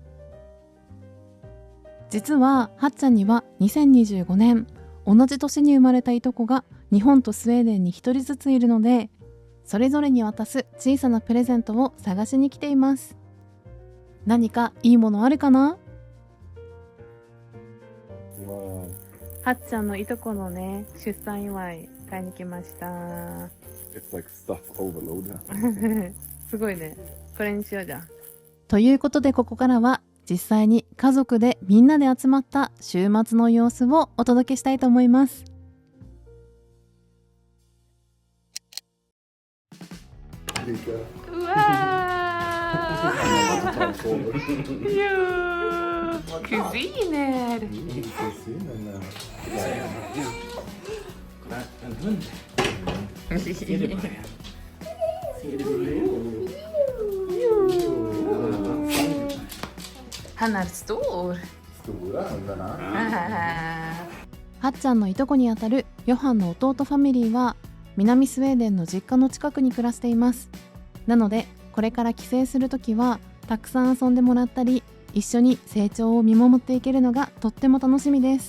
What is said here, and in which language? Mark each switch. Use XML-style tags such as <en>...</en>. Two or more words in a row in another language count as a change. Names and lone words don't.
<ja>実ははっちゃんには2025年同じ年に生まれたいとこが日本とスウェーデンに1人ずついるので、それぞれに渡す小さなプレゼントを探しに来ています。何かいいものあるかな？はっちゃんのいとこのね、出産祝い買いに来ました。</ja> <en>It's like stuff overload.</en> <ja>すごいね。これにしようじゃん。ということで、ここからは実際に家族でみんなで集まった週末の様子をお届けしたいと思います。</ja> <sv>うわー Kusiner. Han är stor. Stora hundarna.</sv> <ja>はっちゃんのいとこにあたるヨハンの弟ファミリーは南スウェーデンの実家の近くに暮らしています。なのでこれから帰省するときはたくさん遊んでもらったり、一緒に成長を見守っていけるのがとっても楽しみです。</ja>